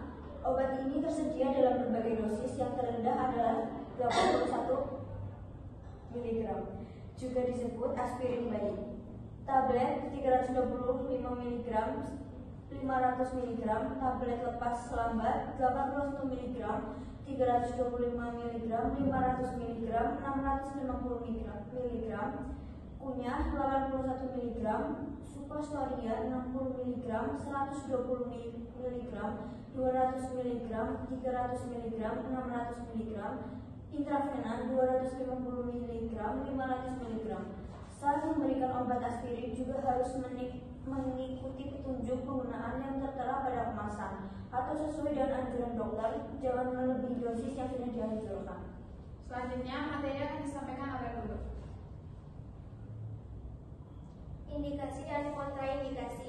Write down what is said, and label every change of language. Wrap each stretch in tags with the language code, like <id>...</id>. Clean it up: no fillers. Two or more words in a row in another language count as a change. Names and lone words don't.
<id>Obat ini tersedia dalam berbagai dosis, yang terendah adalah 81 mg. Juga disebut aspirin bayi. Tablet 325 mg, 500 mg, tablet lepas selambat 81 mg, 325 mg, 500 mg, 650 mg, kunyah 81 mg, suppositoria 60 mg, 120 mg, 200 mg, 300 mg, 600 mg, intravena 250 mg, 500 mg. Saat memberikan obat aspirin juga harus mengikuti petunjuk penggunaan yang tertera pada kemasan atau sesuai dengan anjuran dokter, jangan melebihi dosis yang sudah dianjurkan. Selanjutnya materi akan disampaikan oleh Lulu. Indikasi dan kontraindikasi.</id>